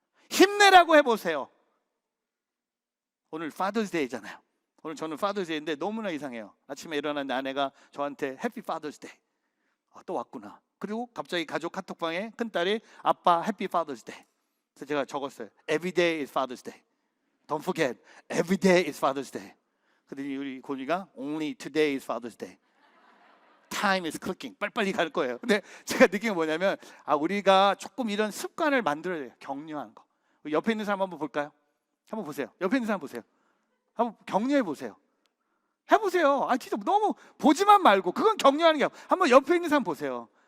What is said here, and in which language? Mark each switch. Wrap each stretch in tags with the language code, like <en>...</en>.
<ko>힘내라고 해보세요. 오늘 파더스데이잖아요. 오늘 저는 파더스데이인데 너무나 이상해요. 아침에 일어났는데 아내가 저한테 해피 파더스데이. 또 왔구나. 그리고 갑자기 가족 카톡방에 큰딸이 아빠 해피 파더스데이. 그래서 제가 적었어요.</ko> <en>Every day is Father's Day. Don't forget, every day is Father's Day.</en> <ko>그랬더니 우리 고니가</ko> <en>Only today is Father's Day. Time is clicking.</en> <ko>빨리빨리 갈 거예요. 근데 제가 느낀 게 뭐냐면 우리가 조금 이런 습관을 만들어야 돼요. 격려하는 거. 옆에 있는 사람 한번 볼까요? 한번 보세요. 옆에 있는 사람 보세요. 한번 격려해 보세요. 해보세요. 진짜 너무 보지만 말고 그건 격려하는 게 아니고 한번 옆에 있는 사람 보세요.</ko>